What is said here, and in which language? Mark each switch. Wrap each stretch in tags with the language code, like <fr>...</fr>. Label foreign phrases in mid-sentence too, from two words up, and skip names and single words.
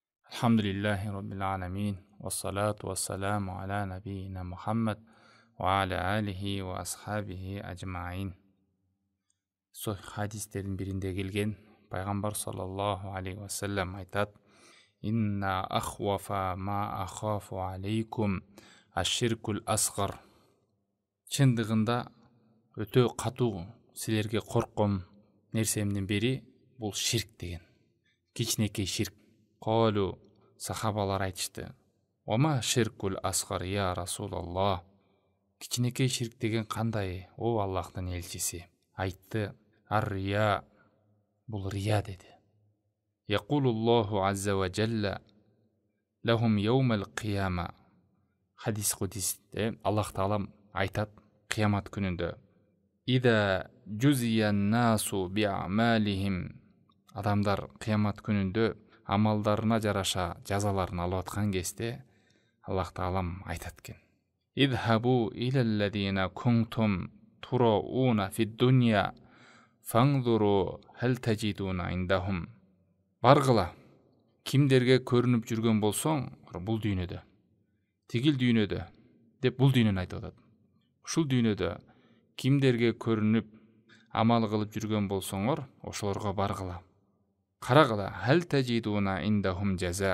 <ar>الحمد لله رب العالمين. والصلاة والسلام على نبينا محمد وعلى آله وأصحابه أجمعين.</ar> <ky>Sahih hadisтердин биринде келген пайгамбар</ky> <ar>صلى الله عليه وسلم айтат: "إن أخوف ما أخاف عليكم الشرك الأصغر."</ar> <ky>Чындыгында өтө катуу силерге корккон нерсемдин бири бул ширк деген. Кичинекей ширк.</ky> <ar>قالوا,</ar> <ky>сахабалар айтышты:</ky> <ar>"وما الشرك الأصغر يا رسول الله?"</ar> <ky>Кичинекей ширк деген кандай, о Аллахтын элчиси? Айтты: "Ар-рия." Бул рия деди.</ky> <ar>يقول الله عز وجل لهم يوم القيامة.</ar> <ky>Хадис кудисте Аллах Таала айтат кыямат күнүндө:</ky> <ar>"إذا جزي الناس بأعمالهم."</ar> <ky>Адамдар кыямат күнүндө амалдарына жараша жазаларын алып аткан кезде Аллах Таалам айтат экен:</ky> <ar>"اذهبوا إلى الذين كنتم تراءون في الدنيا فانظروا هل تجدون عندهم."</ar> <ky>Баргыла, кимдерге көрүнүп жүргөн болсоң, бул дүйнөдө, тигил дүйнөдө деп бул дүйнөнү айтып атат. Ушул дүйнөдө кимдерге көрүнүп амал кылып жүргөн болсоңор, ошолорго баргыла. Карагыла,</ky> <ar>هل تجدون عندهم</ar> <ky>жаза.</ky>